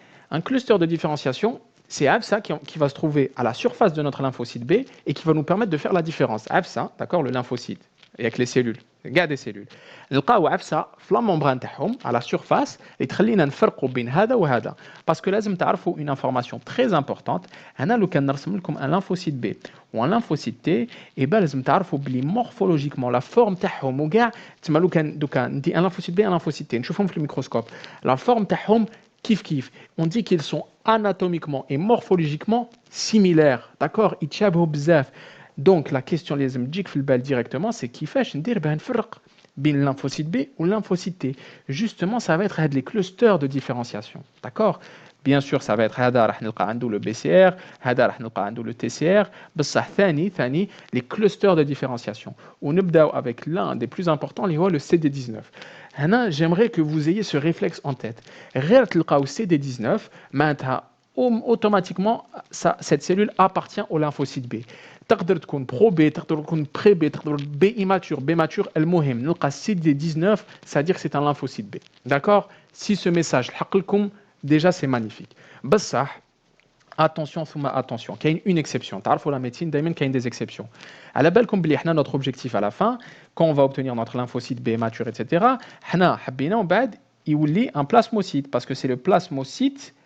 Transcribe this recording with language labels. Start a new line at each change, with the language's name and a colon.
French: Un cluster de différenciation, c'est AFSA qui va se trouver à la surface de notre lymphocyte B et qui va nous permettre de faire la différence. AFSA, d'accord, le lymphocyte, avec les cellules, regarde les cellules.
Arabic: نلقاو عفسه في
French: la membrane
Arabic: تاعهم
French: à la surface
Arabic: اللي تخلينا نفرقوا بين هذا وهذا
French: parce que
Arabic: لازم تعرفوا
French: une information très importante.
Arabic: انا لو كان نرسم لكم
French: un lymphocyte B ou un lymphocyte T et ben
Arabic: لازم تعرفوا بلي
French: morphologiquement la forme
Arabic: تاعهم وكاع تما لو كان دوكا ندي
French: un lymphocyte B un lymphocyte T
Arabic: نشوفهم في الميكروسكوب
French: la forme
Arabic: تاعهم كيف
French: on dit qu'ils sont anatomiquement et morphologiquement similaires, d'accord,
Arabic: يتشابهوا بزاف.
French: Donc la question
Arabic: اللي لازم تجيك في البال
French: directement c'est
Arabic: كيفاش ندير باه نفرق بين
French: lymphocyte B ou lymphocyte T. Justement, ça va être les clusters de différenciation, d'accord? Bien sûr, ça va être
Arabic: هذا راح نلقى عنده
French: le BCR, هذا راح نلقى عنده le TCR,
Arabic: بصح ثاني
French: les clusters de différenciation.
Arabic: ونبداو
French: avec l'un des plus importants
Arabic: اللي هو
French: le CD19. هنا j'aimerais que vous ayez ce réflexe en tête.
Arabic: غير تلقاو
French: CD19
Arabic: معناتها
French: automatiquement cette cellule appartient au lymphocyte B.
Arabic: تقدر تكون برو بي تقدر تكون بري بي تقدر بي immature بي mature المهم نلقى CD19
French: c'est-à-dire que c'est un lymphocyte B. D'accord? Si ce message
Arabic: لحق لكم
French: déjà c'est magnifique.
Arabic: بصح
French: attention ثم attention
Arabic: كاين
French: une exception
Arabic: تعرفوا
French: la médecine
Arabic: دائما كاين
French: des exceptions.
Arabic: على بالكم بلي حنا
French: notre objectif à la fin quand on va obtenir notre lymphocyte B mature etc.
Arabic: حنا حبينا ومن بعد يولي
French: un plasmocyte parce que c'est le plasmocyte.